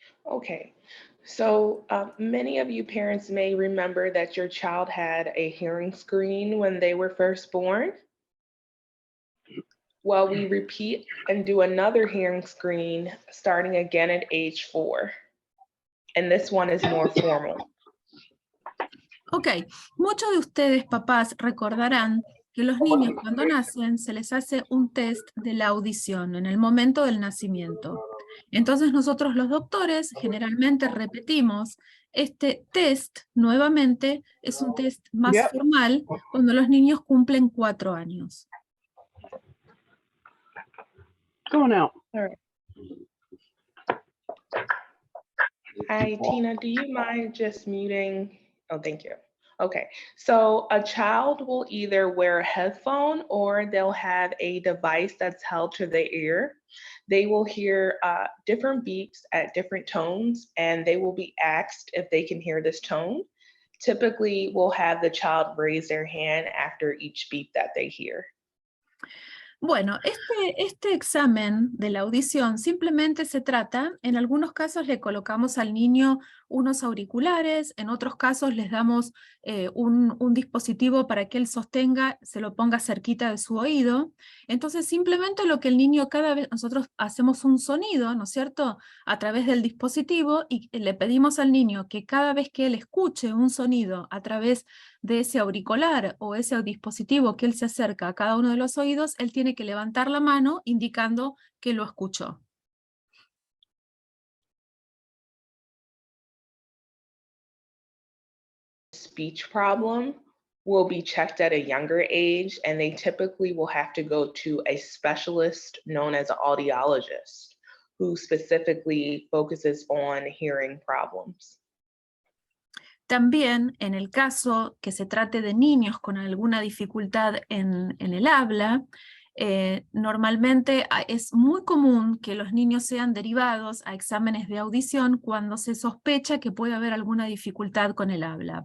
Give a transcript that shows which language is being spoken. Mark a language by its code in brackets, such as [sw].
[en] Okay, so many of you parents may remember that your child had a hearing screen when they were first born. Well, we repeat and do another hearing screen starting again at age 4. And this one is more formal. [es] Ok, muchos de ustedes, papás, recordarán que los niños cuando nacen se les hace un test de la audición en el momento del nacimiento. Entonces nosotros los doctores generalmente repetimos este test nuevamente, es un test más formal cuando los niños cumplen 4 años. [en] Going out. All right. Hi, Tina, do you mind just muting? Oh, thank you. Okay, so a child will either wear a headphone or they'll have a device that's held to their ear. They will hear different beeps at different tones, and they will be asked if they can hear this tone. Typically, we'll have the child raise their hand after each beep that they hear. [es] Bueno, este examen de la audición simplemente se trata, en algunos casos le colocamos al niño unos auriculares, en otros casos les damos un dispositivo para que él sostenga, se lo ponga cerquita de su oído. Entonces simplemente lo que el niño cada vez, nosotros hacemos un sonido, ¿no es cierto?, a través del dispositivo y le pedimos al niño que cada vez que él escuche un sonido a través de ese auricular o ese dispositivo que él se acerca a cada uno de los oídos, él tiene que levantar la mano indicando que lo escuchó. [en] Speech problem will be checked at a younger age, and they typically will have to go to a specialist known as an audiologist, who specifically focuses on hearing problems. [es] También, en el caso que se trate de niños con alguna dificultad en el habla, normalmente es muy común que los niños sean derivados a exámenes de audición cuando se sospecha que puede haber alguna dificultad con el habla.